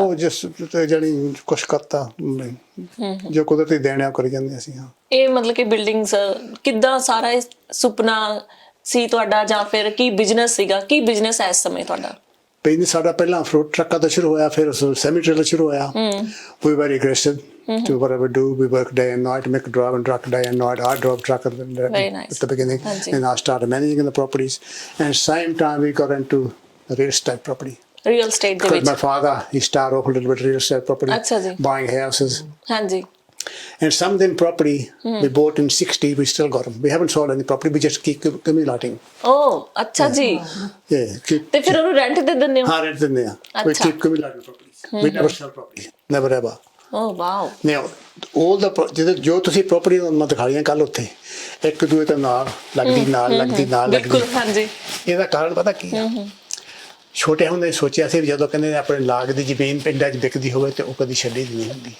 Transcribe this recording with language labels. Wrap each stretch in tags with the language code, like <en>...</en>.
<pa>ਉਹ ਜਿਸ ਜਿਹੜੀ ਕੁਛ ਕਰਤਾ ਜੋ ਕੁਦਰਤੀ ਦੇਣਿਆ ਕਰੀ ਜਾਂਦੇ ਅਸੀਂ। ਹਾਂ, ਇਹ ਮਤਲਬ ਕਿ ਬਿਲਡਿੰਗਸ ਕਿੱਦਾਂ, ਸਾਰਾ ਇਹ ਸੁਪਨਾ ਸੀ ਤੁਹਾਡਾ ਜਾਂ ਫਿਰ ਕੀ ਬਿਜ਼ਨਸ ਸੀਗਾ? ਕੀ ਬਿਜ਼ਨਸ ਹੈ ਇਸ ਸਮੇਂ ਤੁਹਾਡਾ? ਬਿਜ਼ਨਸ ਸਾਡਾ ਪਹਿਲਾਂ ਫਰੂਟ ਟਰੱਕਾਂ ਦਾ ਸ਼ੁਰੂ ਹੋਇਆ, ਫਿਰ ਸੈਮੀ ਟ੍ਰੇਲਰ ਸ਼ੁਰੂ ਹੋਇਆ।</pa> <en>We were aggressive to whatever we do. We work day and night, make drive and truck day and night. I drove truck at nice. the beginning, and I started managing the properties. And same time we got into real estate property.</en> <pa>Real estate ਦੇ</pa> <en>Because</en> <pa>ਵਿੱਚ?</pa> <en>my father, he started off a little bit real estate property,</en> <pa>ਅੱਛਾ ਜੀ।</pa> <en>buying houses.</en> <pa>ਹਾਂਜੀ</pa> <en>And some of them property we bought in 60, we still got them. We haven't sold any property, we just keep accumulating.</en> <pa>ਓ ਅੱਛਾ ਜੀ।</pa> <en>Yeah, keep.</en> <pa>ਤੇ ਫਿਰ ਉਹਨੂੰ rent ਤੇ ਦਿੰਦੇ ਹੋ?</pa> <hi>हाँ,</hi> <en>rent in there. We</en> <pa>ਅੱਛਾ।</pa> <en>keep accumulating properties. We never sell property, never ever.</en> <pa>O wow.</pa> <en>Now, all the</en> <pa>ਜੋ ਤੁਸੀਂ property ਮੈਂ ਦਿਖਾਈਆਂ ਕੱਲ ਉੱਥੇ, ਇੱਕ ਦੂਏ ਦੇ ਨਾਲ ਲੱਗਦੀ। ਬਿਲਕੁਲ ਹਾਂਜੀ। ਇਹਦਾ ਕਾਰਨ ਪਤਾ ਕੀ ਆ? ਛੋਟੇ ਹੁੰਦੇ ਸੋਚਿਆ ਸੀ ਜਦੋਂ ਕਹਿੰਦੇ ਆਪਣੇ ਲਾਗ ਦੀ ਜ਼ਮੀਨ ਪਿੰਡਾਂ 'ਚ ਵਿਕਦੀ ਹੋਵੇ ਤੇ ਉਹ ਕਦੀ ਛੱਡੀ ਨਹੀਂ ਹੁੰਦੀ।</pa>